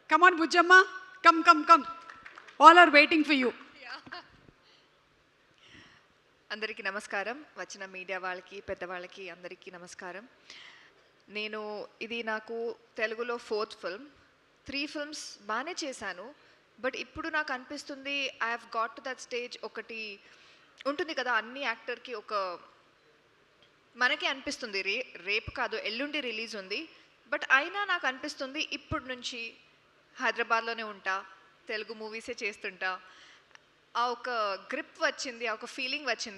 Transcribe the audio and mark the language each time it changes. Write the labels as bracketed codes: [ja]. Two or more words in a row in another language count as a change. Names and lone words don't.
[en] Come on, Bujamma. Come. All are waiting for you. [te] అందరికీ నమస్కారం. వచ్చిన మీడియా వాళ్ళకి, పెద్దవాళ్ళకి అందరికీ నమస్కారం. ఇది నాకు తెలుగులో 4th ఫిల్మ్. 3 ఫిల్మ్స్ బాగానే చేశాను. బట్ ఇప్పుడు నాకు అనిపిస్తుంది [en] I have got to that stage. [te] ఒకటి ఉంటుంది కదా, అన్ని యాక్టర్కి ఒక మనకే అనిపిస్తుంది రేపు కాదు ఎల్లుండి రిలీజ్ ఉంది. బట్ అయినా నాకు అనిపిస్తుంది ఇప్పటి నుంచి హైదరాబాద్లోనే ఉంటా, తెలుగు మూవీసే చేస్తుంటా. ఆ ఒక గ్రిప్ వచ్చింది, ఆ ఒక ఫీలింగ్ వచ్చింది.